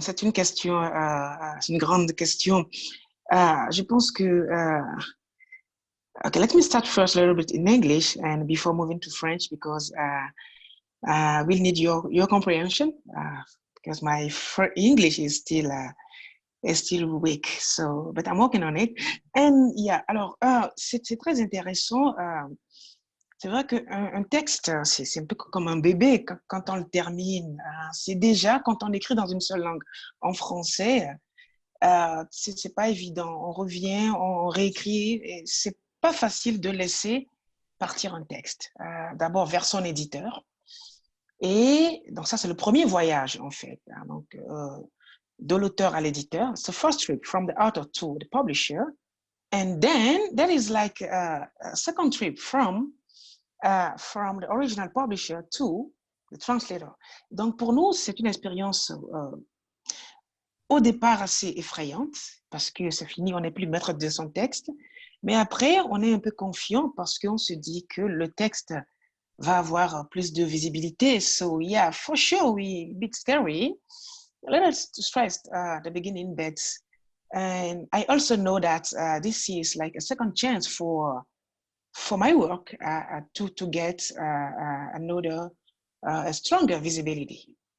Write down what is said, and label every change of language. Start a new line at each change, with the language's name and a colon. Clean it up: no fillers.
French: C'est une question, c'est une grande question. Je pense que
English: okay, let me start first a little bit in English and before moving to French, because we'll need your comprehension, because my English is still weak. So, but I'm working on it. And yeah,
French: alors c'est très intéressant. C'est vrai qu'un texte, c'est un peu comme un bébé quand on le termine. C'est déjà quand on écrit dans une seule langue. En français, c'est pas évident. On revient, on réécrit, et c'est pas facile de laisser partir un texte. D'abord vers son éditeur. Et donc ça, c'est le premier voyage, en fait. Donc, de l'auteur à l'éditeur.
English: It's the first trip from the author to the publisher. And then there is like a second trip from the original publisher to the translator.
French: Donc, pour nous, c'est une expérience au départ assez effrayante, parce que c'est fini, on n'est plus maître de son texte. Mais après, on est un peu confiant parce qu'on se dit que le texte va avoir plus de visibilité.
English: So yeah, for sure, a bit scary, a little stressed at the beginning, but and I also know that this is like a second chance for my work to get another a stronger visibility.